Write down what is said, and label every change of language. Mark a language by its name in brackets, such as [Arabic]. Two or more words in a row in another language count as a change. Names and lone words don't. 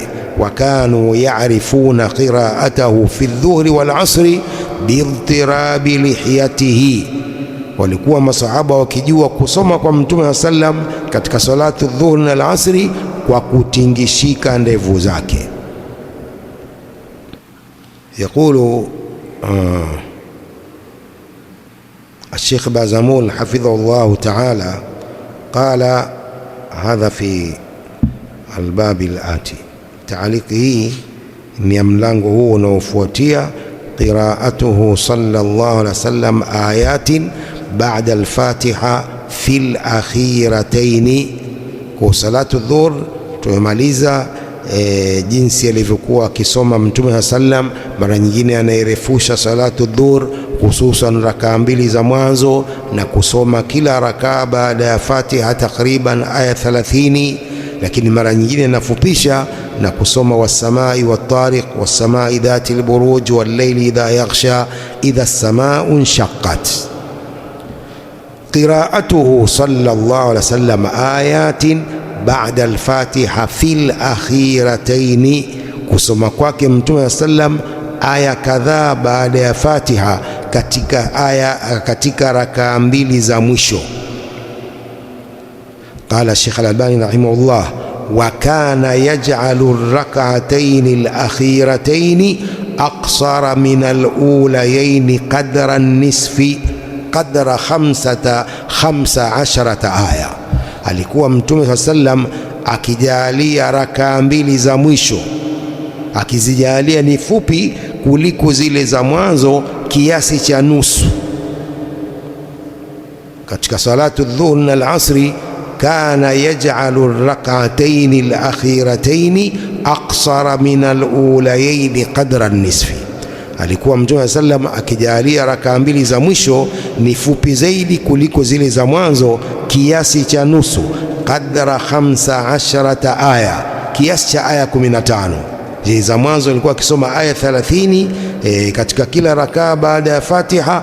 [Arabic] وكانوا يعرفون قراءته في الظهر والعصر باضطراب لحيته, [Swahili] walikuwa masahaba wakijua kusoma kwa Mtume sallam katika [Arabic] صلاة الظهر [Swahili] na al-asri kwa kutingishika ndevu zake. [Arabic] Yaqulu الشيخ بازمول حفظه الله تعالى قال هذا في الباب الآتي، تعليقه [Swahili] ni mlango huu unaofuatia, [Arabic] قراءته صلى الله عليه وسلم آيات بعد الفاتحة في الأخريين. [Swahili] Kwa [Arabic] صلاة الظهر [Swahili] tumemaliza jinsi alivyokuwa akisoma Mtume sallam. Mara nyingine anairefusha [Arabic] صلاة الظهر, [Swahili] hususan rakaa mbili za mwanzo, na kusoma kila rakaa baada ya Fatiha takriban aya 30, lakini mara nyingine anafupisha na kusoma [Arabic] والسماء والطارق, والسماء ذات البروج والليل إذا يغشى إذا السماء انشقت. قراءته صلى الله عليه وسلم آيات بعد الفاتحة في الأخريين, [Swahili] kusoma kwake Mtume sallam aya kadhaa baada ya Fatiha katika rakaa mbili za mwisho. [Arabic] قال الشيخ الألباني رحمه الله وكان يجعل الركعتين الأخيرتين أقصر من الأوليين قدر النصف قدر 15 آية. [Swahili] Alikuwa Mtume sallam akijalia rakaa mbili za mwisho, akizijalia ni fupi kuliko zile za mwanzo kiasi cha nusu. [Arabic] Katika صلاة الظهر na العصر كان يجعل الركعتين الأخيرتين أقصر من الأوليين قدر النصف, [Swahili] alikuwa Mtume sallam akijalia rakaa mbili za mwisho ni fupi zaidi kuliko zile za mwanzo kiasi cha nusu, [Arabic] قدر 15 آية, [Swahili] kiasi cha aya 15. Zile za mwanzo alikuwa akisoma aya 30 katika kila rakaa baada ya Fatiha.